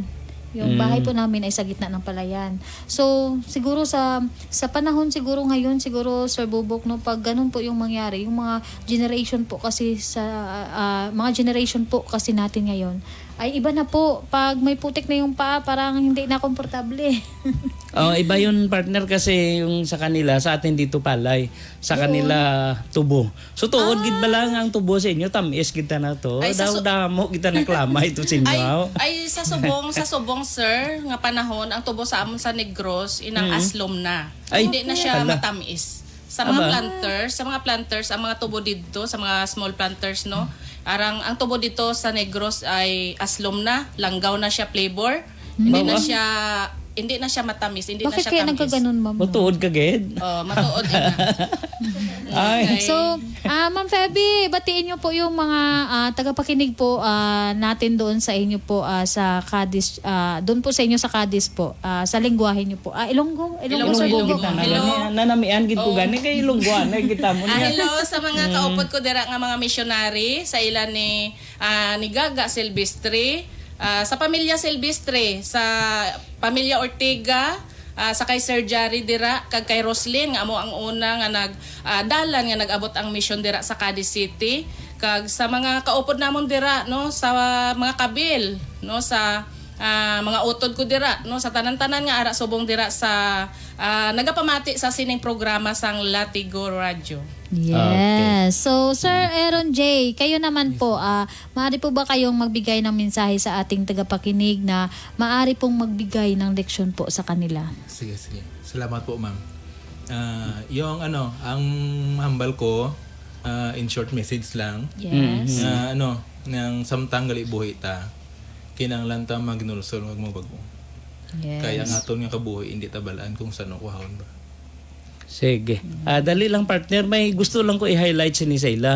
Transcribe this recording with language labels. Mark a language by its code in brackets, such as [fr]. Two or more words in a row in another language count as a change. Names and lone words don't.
[tl] Yung bahay po namin ay sa gitna ng Palayan. So, siguro sa panahon siguro ngayon, siguro Sir Bubok, no, pag ganun po yung mangyari, yung mga generation po kasi natin ngayon, ay iba na po. Pag may putik na yung paa, parang hindi na komportable. Iba yun partner kasi yung sa kanila, sa atin dito palay, sa kanila tubo. [hil] So tuod gid ba lang ang tubo sa inyo, tamis kita na to. Ay, Daw damo kita naklama ito sa inyo. Ay sa subong sir nga panahon ang tubo sa amon sa Negros inang aslom na. Ay, [tl] Hindi na siya hala. matamis. Sa mga planters, ang mga tubo dito sa mga small planters no. [hil] Arang ang tubo dito sa Negros ay aslom na, langgaw na siya flavor. [tl] Hindi na siya matamis, hindi na Bakit siya kaya [hil] tamis. [tl] nagkaganon, ma'am? [hil] O tuod ka gid. Matuod na. Ay. [tl] So, Ma'am Feby, batiin niyo po yung mga tagapakinig po natin doon sa inyo po sa Cadiz, doon po sa inyo sa Cadiz po, sa lengguwahe niyo po. Ilonggo Sir Ilonggo. Bubok. [hil] Hello. Nanamian gid ko gani kay ilongguan ay kita mo niya. Hello sa mga kaupod ko dira nga mga missionary sa ilan ni Gaga Silvestre, sa pamilya Silvestre, sa pamilya Ortega, sa kay Sir Jari dira kag kay Roslyn nga amo ang una nga dalan nga nag-abot ang mission dira sa Cadiz City, kag sa mga kaupod namon dira no sa mga kabil no sa mga utod ko dira no sa tanan-tanan nga ara subong dira sa nagapamati sa sining programa sang Latigo Radio. Yes. So, [tl] Sir Aaron J, kayo naman po, maaari po ba kayong magbigay ng mensahe sa ating tagapakinig na maaari pong magbigay ng leksyon po sa kanila? [hil] Sige. Salamat po, ma'am. Ang hambal ko, [en] in short message lang, [hil] Yes. nang samtang gali buhi ta, kinanglan ta magnulsol magmabago. Yes. Kaya nga aton nga kabuhi, hindi tabalaan kung saan ako hawon ba. Sige. [tl] Dali lang partner, may gusto lang ko i-highlight si Nisayla.